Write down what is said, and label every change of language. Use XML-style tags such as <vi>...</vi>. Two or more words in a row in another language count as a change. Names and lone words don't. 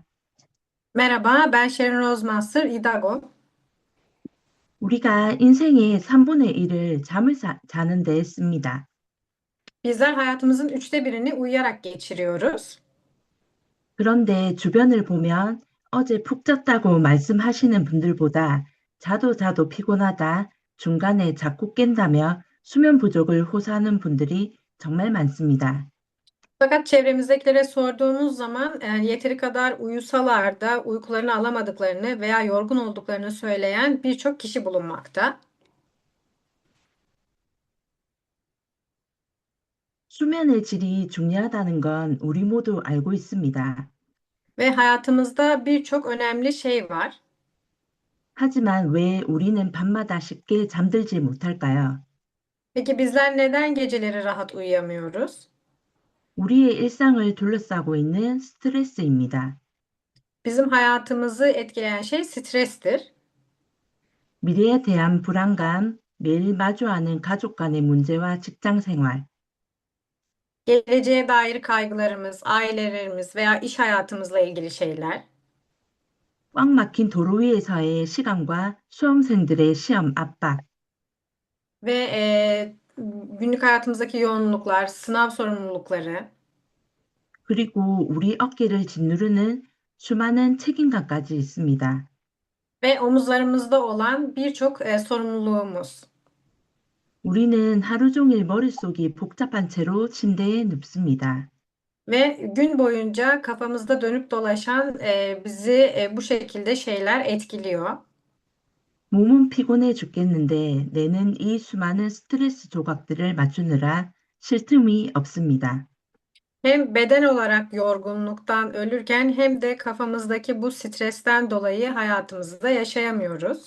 <tr>Merhaba, ben Sharon Rozemaster Idago.</tr> <ko>우리가 인생의 3분의 1을 잠을 자는 데 씁니다.</ko> <tr>Bizler hayatımızın 1/3'ini uyuyarak geçiriyoruz.</tr> <ko>그런데 주변을 보면 어제 푹 잤다고 말씀하시는 분들보다 자도 자도 피곤하다, 중간에 자꾸 깬다며 수면 부족을 호소하는 분들이 정말 많습니다.</ko> <tr>Fakat çevremizdekilere sorduğumuz zaman yeteri kadar uyusalar da uykularını alamadıklarını veya yorgun olduklarını söyleyen birçok kişi bulunmakta.</tr> <ko>수면의 질이 중요하다는 건 우리 모두 알고 있습니다.</ko> <tr>Ve hayatımızda birçok önemli şey var.</tr> <ko>하지만 왜 우리는 밤마다 쉽게 잠들지 못할까요?</ko> <tr>Peki bizler neden geceleri rahat uyuyamıyoruz?</tr> <ko>우리의 일상을 둘러싸고 있는 스트레스입니다.</ko> <tr>Bizim hayatımızı etkileyen şey strestir.</tr> <ko>미래에 대한 불안감, 매일 마주하는 가족 간의 문제와 직장 생활,</ko> <tr>Geleceğe dair kaygılarımız, ailelerimiz veya iş hayatımızla ilgili şeyler</tr> <ko>꽉 막힌 도로 위에서의 시간과 수험생들의 시험 압박,</ko> <tr>ve günlük hayatımızdaki yoğunluklar, sınav sorumlulukları</tr> <ko>그리고 우리 어깨를 짓누르는 수많은 책임감까지 있습니다.</ko> <tr>ve omuzlarımızda olan birçok sorumluluğumuz.</tr> <ko>우리는 하루 종일 머릿속이 복잡한 채로 침대에 눕습니다.</ko> <tr>Ve gün boyunca kafamızda dönüp dolaşan bizi bu şekilde şeyler etkiliyor.</tr> <ko>몸은 피곤해 죽겠는데 뇌는 이 수많은 스트레스 조각들을 맞추느라 쉴 틈이 없습니다.</ko> <tr>Hem beden olarak yorgunluktan ölürken hem de kafamızdaki bu stresten dolayı hayatımızda yaşayamıyoruz.</tr>